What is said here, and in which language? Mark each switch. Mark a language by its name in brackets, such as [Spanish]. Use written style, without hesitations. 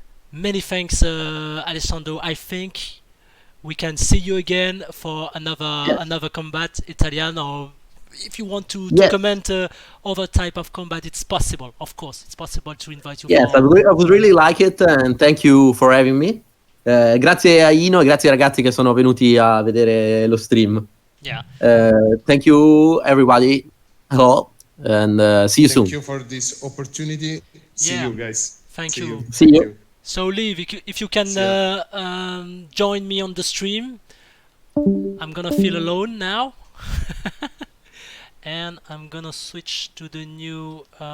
[English] Many thanks, Alessandro. I think we can see you again for another combat Italian, or if you want to Yes. comment other type of combat, it's possible. Of course, it's possible to invite you. Yes, I would really like it, and thank you for having me. [Italian] Grazie a Ino e grazie ai ragazzi che sono venuti a vedere lo stream. [English] Yeah. Thank you, everybody. Hello, and see you soon. Thank you for this opportunity. See Yeah. you guys. Thank See you. See Thank you. So, Liv, if you can join me on the stream, I'm gonna feel alone now. And I'm gonna switch to the new.